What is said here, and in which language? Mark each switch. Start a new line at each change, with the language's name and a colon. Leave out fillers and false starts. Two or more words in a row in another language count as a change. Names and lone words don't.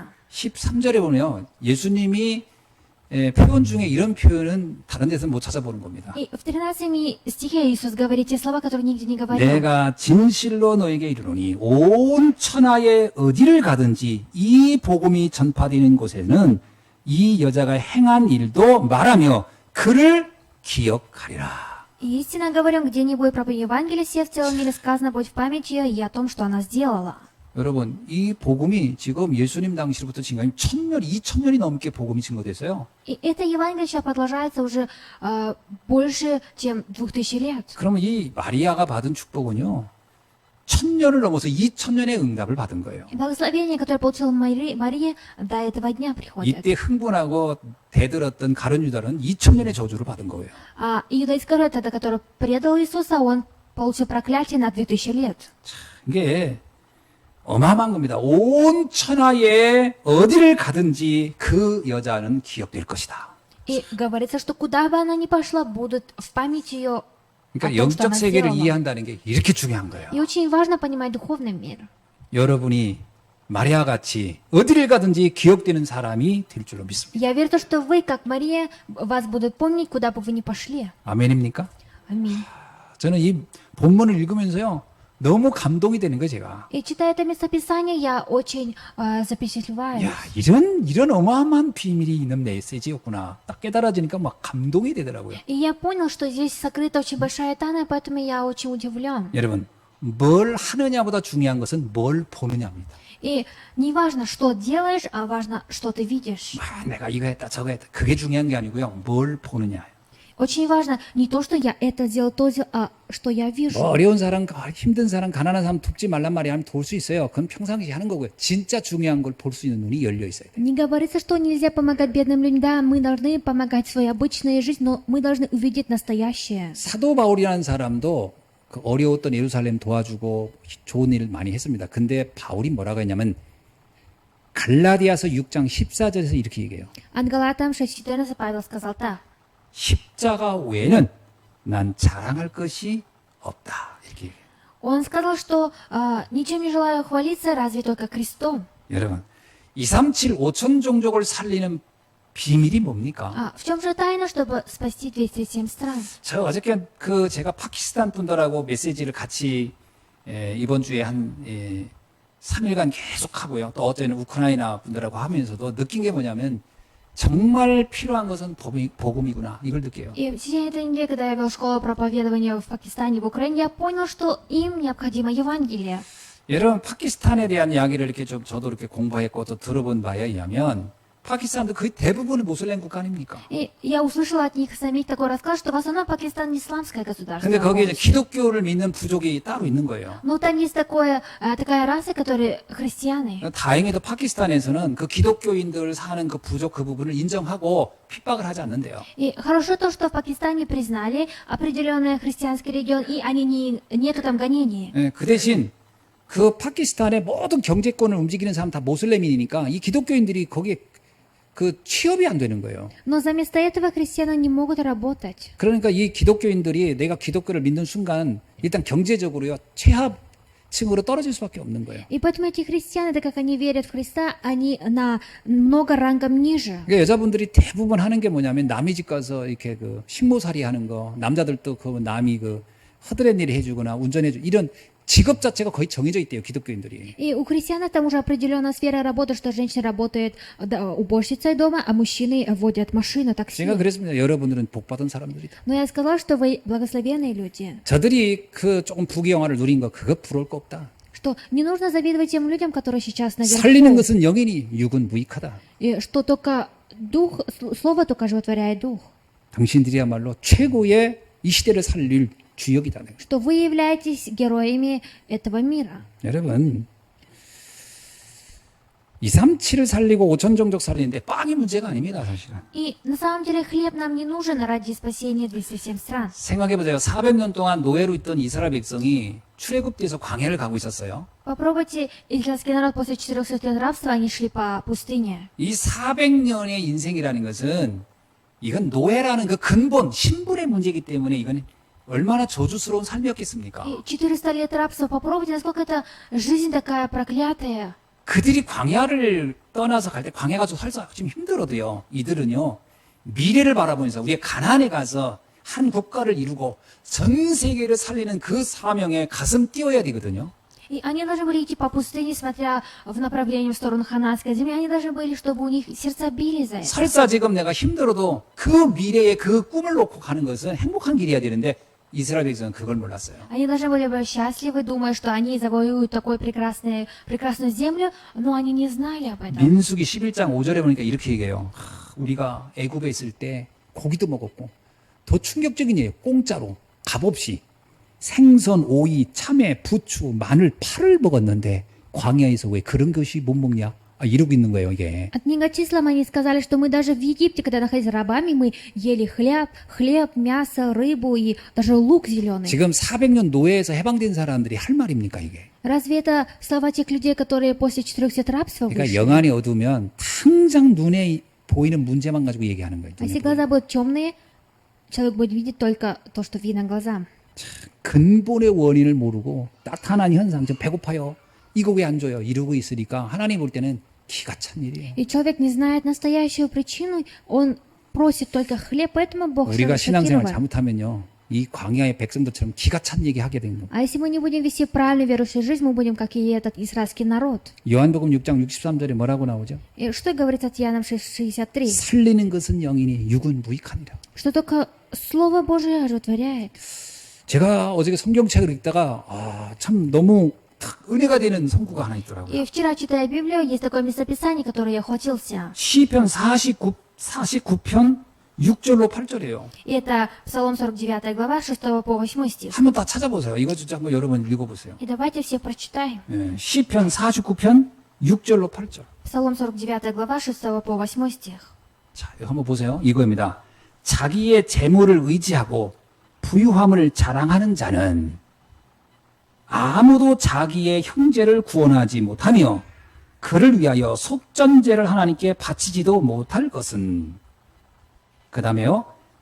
Korean: 13절에 보면 예수님이 표현 중에 이런 표현은 다른 데서 못 찾아보는 겁니다.
Russian: И в 13 стихе Иисус говорит те слова, которые нигде не говорил.
Korean: 내가 진실로 너에게 이르노니 온 천하에 어디를 가든지 이 복음이 전파되는 곳에는 이 여자가 행한 일도 말하며 그를 기억하리라.
Russian: И истинно говорю, где не будет проповеди Евангелия, все в целом мире сказано, будет в памяти ее и о том, что она сделала.
Korean: 여러분 이 복음이 지금 예수님 당시로부터 지금 1000년, 2000년이 넘게 복음이 증거됐어요.
Russian: И это Евангелие сейчас продолжается уже больше, чем 2000 лет.
Korean: 그러면 이 마리아가 받은 축복은요 1000년을 넘어서 2000년의 응답을 받은 거예요.
Russian: И благословение, которое получила Мария, до этого дня приходит.
Korean: 이때 흥분하고 대들었던 가룟 유다는 2000년의 저주를 받은 거예요.
Russian: А Иуда Искариот, это который предал Иисуса, он получил проклятие на 2000 лет.
Korean: 이게 어마어마한 겁니다. 온 천하에 어디를 가든지 그 여자는 기억될 것이다.
Russian: И говорится, что куда бы она ни пошла, будут в памяти ее о
Korean: 그러니까
Russian: том, что
Korean: 영적
Russian: она
Korean: 세계를
Russian: сделала.
Korean: 이해한다는 게 이렇게 중요한 거예요.
Russian: И очень важно понимать духовный мир.
Korean: 여러분이 마리아 같이 어디를 가든지 기억되는 사람이 될 줄로 믿습니다.
Russian: Я верю, что вы, как Мария, вас будут помнить, куда бы вы ни пошли.
Korean: 아멘입니까?
Russian: Аминь.
Korean: 저는 이 본문을 읽으면서요. 너무 감동이 되는 거예요, 제가.
Russian: И читая это местописание, я очень запечатлеваюсь.
Korean: 야, 이런 어마어마한 비밀이 있는 메시지였구나. 딱 깨달아지니까 막 감동이 되더라고요.
Russian: И я понял, что здесь сокрыта очень большая тайна, поэтому я очень удивлен.
Korean: 여러분, 뭘 하느냐보다 중요한 것은 뭘 보느냐입니다.
Russian: И не важно, что делаешь, а важно, что ты видишь.
Korean: 내가 이거 했다 저거 했다 그게 중요한 게 아니고요. 뭘 보느냐.
Russian: Очень важно не то, что я это сделал, то сделал, а что я вижу.
Korean: 뭐 어려운 사람, 힘든 사람, 가난한 사람 돕지 말란 말이 하면 도울 수 있어요. 그건 평상시 하는 거고요. 진짜 중요한 걸 볼 수 있는 눈이 열려 있어야 돼요.
Russian: Не говорится, что нельзя помогать бедным людям. Да, мы должны помогать в своей обычной жизни, но мы должны увидеть настоящее.
Korean: 사도 바울이라는 사람도 그 어려웠던 예루살렘 도와주고 좋은 일을 많이 했습니다. 근데 바울이 뭐라고 했냐면 갈라디아서 6장 14절에서 이렇게 얘기해요.
Russian: От Галатам 6:14 Павел сказал так.
Korean: 십자가 외에는 난 자랑할 것이 없다. 이렇게 얘기해요.
Russian: Он сказал, что ничем не желаю хвалиться, разве только крестом.
Korean: 여러분, 237 5천 종족을 살리는 비밀이 뭡니까?
Russian: В чем же тайна, чтобы спасти 207 стран?
Korean: 저 어저께 제가 파키스탄 분들하고 메시지를 같이 이번 주에 한 3일간 계속 하고요. 또 어제는 우크라이나 분들하고 하면서도 느낀 게 뭐냐면 정말 필요한 것은 복음이구나. 이걸 느껴요.
Russian: И в течение этой недели, когда я вел школу проповедования в Пакистане, в Украине, я понял, что им необходимо Евангелие.
Korean: 여러분 파키스탄에 대한 이야기를 이렇게 좀 저도 이렇게 공부했고 또 들어본 바에 의하면 파키스탄도 거의 대부분은 모슬렘 국가 아닙니까?
Russian: И я услышала от них самих такой рассказ, что в основном Пакистан не исламское государство.
Korean: 근데 거기에 이제 기독교를 믿는 부족이 따로 있는 거예요.
Russian: Но там есть такая раса, которые христиане.
Korean: 다행히도 파키스탄에서는 그 기독교인들 사는 그 부족 그 부분을 인정하고 핍박을 하지 않는데요.
Russian: И хорошо то, что в Пакистане признали определенный христианский регион, и нету там гонений.
Korean: 그 대신 그 파키스탄의 모든 경제권을 움직이는 사람 다 모슬렘이니까 이 기독교인들이 거기에 그 취업이 안 되는 거예요.
Russian: Но вместо этого христиане не могут работать.
Korean: 그러니까 이 기독교인들이 내가 기독교를 믿는 순간 일단 경제적으로요 최하층으로 떨어질 수밖에 없는 거예요.
Russian: И поэтому эти христиане, так как они верят в Христа, они на много рангом ниже.
Korean: 그러니까 여자분들이 대부분 하는 게 뭐냐면 남의 집 가서 이렇게 그 식모살이 하는 거, 남자들도 그 남이 그 허드렛 일 해주거나 운전해주 이런 직업 자체가 거의 정해져 있대요, 기독교인들이.
Russian: И у христиан там уже определенная сфера работы, что женщина работает уборщицей дома, а мужчины водят машину, такси.
Korean: 제가 그랬습니다. 여러분들은 복받은 사람들이다.
Russian: Но я сказала, что вы благословенные люди,
Korean: 저들이 그 조금 부귀영화를 누린 거 그거 부러울 거 없다.
Russian: что не нужно завидовать тем людям, которые сейчас
Korean: 살리는
Russian: наверху,
Korean: 것은 영이니 육은 무익하다.
Russian: и что только дух, слово только животворяет дух,
Korean: 당신들이야말로 최고의 이 시대를 살릴 주역이다.
Russian: что вы являетесь героями этого мира.
Korean: 여러분 237을 살리고 5천 종족 살리는데 빵이 문제가 아닙니다. 사실은.
Russian: И на самом деле хлеб нам не нужен ради спасения 207 стран.
Korean: 생각해보세요. 400년 동안 노예로 있던 이스라엘 백성이 출애굽돼서 광야를 가고 있었어요.
Russian: Попробуйте, израильский народ после 400 лет рабства, они шли по пустыне.
Korean: 이 400년의 인생이라는 것은 이건 노예라는 그 근본 신분의 문제이기 때문에 이건 얼마나 저주스러운 삶이었겠습니까?
Russian: И 400 лет рабства, попробуйте, насколько эта жизнь такая проклятая.
Korean: 그들이 광야를 떠나서 갈 때 광야가 좀 살짝 좀 힘들어도요. 이들은요. 미래를 바라보면서 우리가 가나안에 가서 한 국가를 이루고 전 세계를 살리는 그 사명에 가슴 띄워야 되거든요.
Russian: И они должны были идти по пустыне, смотря в направлении в сторону хананской земли. Они должны были, чтобы у них сердца били за это.
Korean: 설사 지금 내가 힘들어도 그 미래의 그 꿈을 놓고 가는 것은 행복한 길이어야 되는데 이스라엘 백성은 그걸 몰랐어요.
Russian: Они должны были быть счастливы, думая, что они завоюют такую прекрасную землю, но они не знали об этом.
Korean: 민수기 11장 5절에 보니까 이렇게 얘기해요. 우리가 애굽에 있을 때 고기도 먹었고 더 충격적인 예요. 공짜로 값없이 생선, 오이, 참외, 부추, 마늘, 파를 먹었는데 광야에서 왜 그런 것이 못 먹냐? 이러고 있는 거예요, 이게.
Russian: От многочислам они сказали, что мы даже в Египте, когда находились рабами, мы ели хлеб, мясо, рыбу и даже лук зеленый.
Korean: 지금 400년 노예에서 해방된 사람들이 할 말입니까, 이게?
Russian: Разве это слова тех людей, которые после 400 рабства
Korean: 그러니까
Russian: вышли?
Korean: 영안이 어두우면 당장 눈에 보이는 문제만 가지고 얘기하는 거예요.
Russian: А если глаза будут темные, человек будет видеть только то, что видно глазам.
Korean: 근본의 원인을 모르고 나타난 현상, 좀 배고파요. 이거 왜 안 줘요? 이러고 있으니까 하나님 볼 때는 기가 찬 일이에요.
Russian: И человек не знает настоящую причину, он просит только хлеб, поэтому Бог
Korean: 우리가 신앙생활
Russian: шокирован.
Korean: 잘못하면요. 이 광야의 백성들처럼 기가 찬 얘기 하게 되는 거예요.
Russian: А если мы не будем вести правильную верующую жизнь, мы будем как и этот израильский народ.
Korean: 요한복음 6장 63절에 뭐라고 на오죠?
Russian: И что говорит от Иоанна 6:63?
Korean: 살리는 것은 영이니 육은 무익하니라.
Russian: Что только Слово Божие оживотворяет.
Korean: 제가 어저께 성경책을 읽다가 참 너무 탁 은혜가 되는 성구가 하나 있더라고요.
Russian: И вчера, читая Библию, есть такое местописание, которое я охватился.
Korean: 시편 49편 6절로 8절이에요.
Russian: И это Псалом 49 глава, 6 по 8 стих.
Korean: 한번 다 찾아보세요. 이거 진짜 한번 여러분 읽어보세요.
Russian: И давайте все прочитаем.
Korean: 시편 49편 6절로 8절.
Russian: Псалом 49 глава, 6 по 8 стих.
Korean: 자, 이거 한번 보세요. 이거입니다. 자기의 재물을 의지하고 부유함을 자랑하는 자는 아무도 자기의 형제를 구원하지 못하며 그를 위하여 속전제를 하나님께 바치지도 못할 것은 그 다음에요.